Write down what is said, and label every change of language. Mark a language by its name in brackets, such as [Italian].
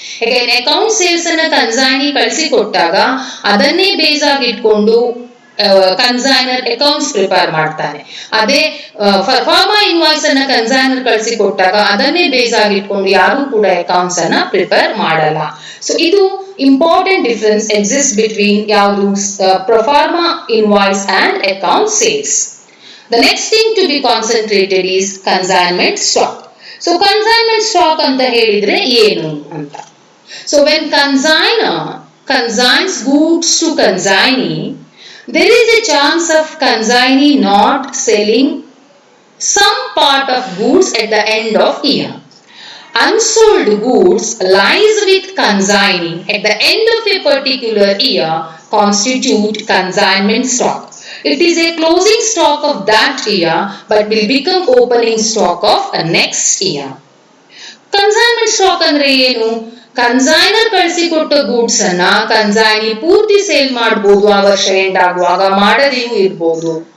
[Kannada] ಯಾಕಂದ್ರೆ account sales ಅನ್ನ consignee ಕಳಿಸಿ ಕೊಟ್ಟಾಗ ಅದನ್ನೇ ಬೇಸ್ ಆಗಿ ಇಟ್ಕೊಂಡು ಕನ್ಸೈನರ್ ಅಕೌಂಟ್ಸ್ ಪ್ರಿಪೇರ್ ಮಾಡ್ತಾನೆ. ಅದೇ ಪ್ರೊಫಾರ್ಮಾ ಇನ್ವಾಯ್ಸ್ ಅನ್ನ ಕನ್ಸೈನರ್ ಕಳಿಸಿ ಕೊಟ್ಟಾಗ ಅದನ್ನೇ ಬೇಸ್ ಆಗಿ ಇಟ್ಕೊಂಡು ಯಾರು ಕೂಡ ಅಕೌಂಟ್ಸ್ ಅನ್ನ ಪ್ರಿಪೇರ್ ಮಾಡಲ್ಲ. [English] so ಇದು important difference exist between [Kannada] ಯಾವುದು [English] Proforma invoice and account sales. The next thing to be concentrated is consignment stock. [Kannada] So consignment stock ಅಂತ ಹೇಳಿದ್ರೆ ಏನು ಅಂತ. [English] So when consignor consigns goods to consignee, there is a chance of consignee not selling some part of goods at the end of year. Unsold goods lies with consignee at the end of a particular year constitute consignment stock. It is a closing stock of that year but will become opening stock of a next year. [Kannada] Consignment stock ಅಂದ್ರೆ ಏನು? Consignor ಕಳಿಸಿಕೊಟ್ಟ goods ಅನ್ನ consignee ಪೂರ್ತಿ sale ಮಾಡಬಹುದು, ಆ ವರ್ಷ end ಆಗುವಾಗ ಮಾಡದೆಯೂ ಇರಬಹುದು.